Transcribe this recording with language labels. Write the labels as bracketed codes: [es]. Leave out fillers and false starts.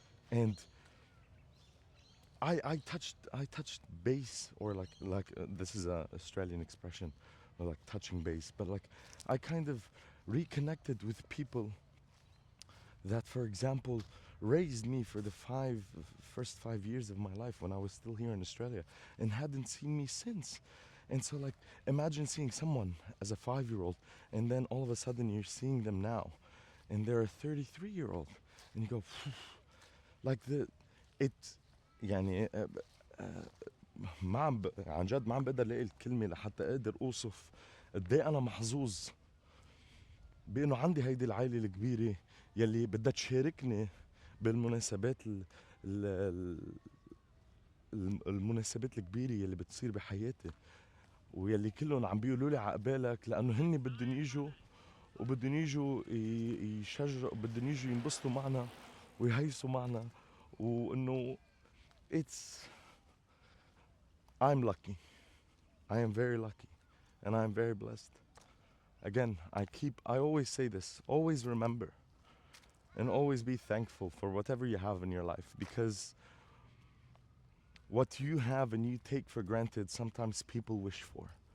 [en] And I touched base, or this is a Australian expression, or like touching base, but like I kind of reconnected with people that, for example, raised me for the first 5 years of my life when I was still here in Australia, and hadn't seen me since. And so, like, imagine seeing someone as a 5-year-old, and then all of a sudden you're seeing them now, and they're a 33-year-old, and you go, like it يعني [ar] ما عم عن جد ما عم بقدر الاقي الكلمة لحتى اقدر اوصف قد ايه انا محظوظ بانه عندي هيدي العائلة الكبيرة يلي بدها تشاركني بالمناسبات ال- المناسبات الكبيرة يلي بتصير بحياتي، ويلي كلهم عم بيقولوا لي عقبالك، لانه هن بدهم يجوا، وبدهم يجوا يشجعوا، بدهم يجوا ينبسطوا معنا ويهيصوا معنا. [en] وانه it's I'm lucky. I am very lucky, and I am very blessed. Again, I always say this, always remember and always be thankful for whatever you have in your life, because what you have and you take for granted, sometimes people wish for.